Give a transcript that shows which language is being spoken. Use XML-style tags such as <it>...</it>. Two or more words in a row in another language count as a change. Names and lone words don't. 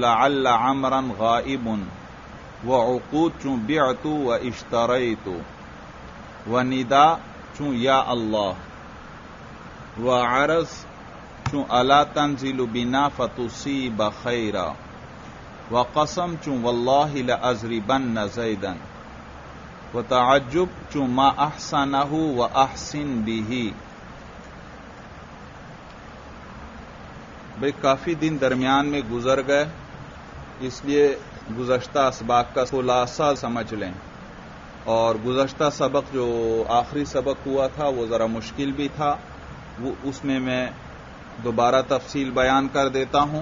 <ar>لعل عمرا غائب و عقود چون بعت و اشتریت و ندا چون یا اللہ و عرض چون الا تنزل بنا فتصیب خیرا و قسم چون واللہ لأضربن زیدا و تعجب چون ما احسنہ و احسن به.</ar> <ur>بھئی کافی دن درمیان میں گزر گئے، اس لیے گزشتہ اسباق کا خلاصہ سمجھ لیں، اور گزشتہ سبق جو آخری سبق ہوا تھا وہ ذرا مشکل بھی تھا، وہ اس میں دوبارہ تفصیل بیان کر دیتا ہوں.</ur>